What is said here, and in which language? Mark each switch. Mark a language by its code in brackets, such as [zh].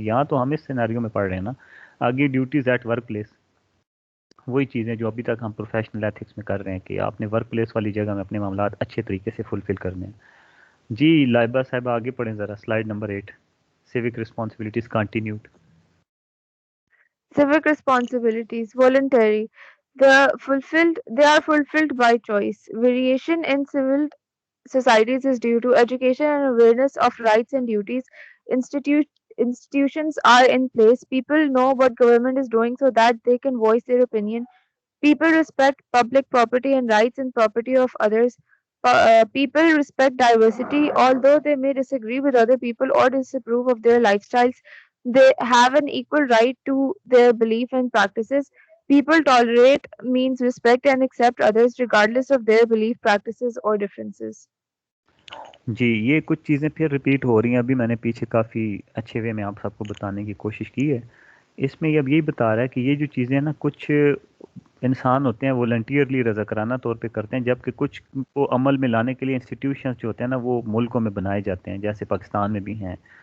[ur] یہاں تو ہم اس سیناریو میں پڑھ رہے ہیں نا. آگے ڈیوٹیز ایٹ ورک پلیس, وہی چیزیں جو ابھی تک ہم پروفیشنل ایتھکس میں کر رہے ہیں کہ آپ نے ورک پلیس والی جگہ میں اپنے معاملات اچھے طریقے سے فلفل کرنے ہیں. جی لائبہ صاحبہ آگے پڑھیں ذرا, slide number 8, [en] civic responsibilities continued. Civic responsibilities, voluntary. They are fulfilled by choice. Variation in civil societies is due to education and awareness of rights and duties. Institutions are in place. People know what government is doing so that they can voice their opinion. People respect public property and rights and property of others. People respect diversity, although they may disagree with other people or disapprove of their lifestyles. They have an equal right to their belief and practices. People tolerate means respect and accept others regardless of their belief, practices, or differences. [ur] جی یہ کچھ چیزیں پھر repeat ہو رہی ہیں. ابھی میں نے پیچھے کافی اچھے وے میں آپ سب کو بتانے کی کوشش کی ہے. اس میں اب یہی بتا رہا ہے کہ یہ جو چیزیں نا کچھ انسان ہوتے ہیں والنٹیئرلی رضاکارانہ طور پہ کرتے ہیں, جبکہ کچھ کو عمل میں لانے کے لیے انسٹیٹیوشنز جو ہوتے ہیں نا وہ ملکوں میں بنائے جاتے ہیں, جیسے پاکستان میں بھی ہیں.